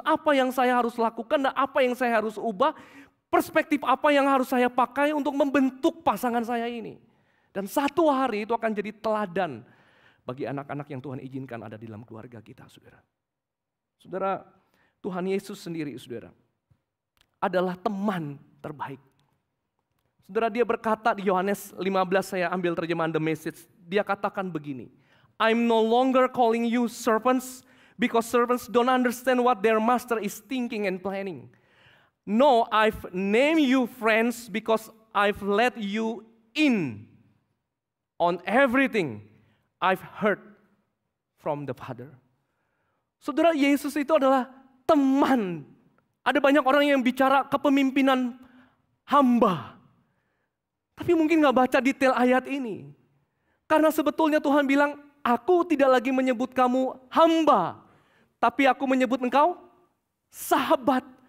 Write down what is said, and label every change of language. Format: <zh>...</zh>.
<id>Apa yang saya harus lakukan dan apa yang saya harus ubah, perspektif apa yang harus saya pakai untuk membentuk pasangan saya ini. Dan satu hari itu akan jadi teladan bagi anak-anak yang Tuhan izinkan ada di dalam keluarga kita, saudara. Saudara, Tuhan Yesus sendiri, saudara, adalah teman terbaik. Saudara, dia berkata di Yohanes 15, saya ambil terjemahan The Message. Dia katakan begini,</id> <en>I'm no longer calling you servants because servants don't understand what their master is thinking and planning. No, I've named you friends because I've let you in on everything I've heard from the Father.</en> <id>Saudara, Yesus itu adalah teman. Ada banyak orang yang bicara kepemimpinan hamba. Tapi mungkin gak baca detail ayat ini. Karena sebetulnya Tuhan bilang, aku tidak lagi menyebut kamu hamba, tapi aku menyebut engkau sahabat.</id>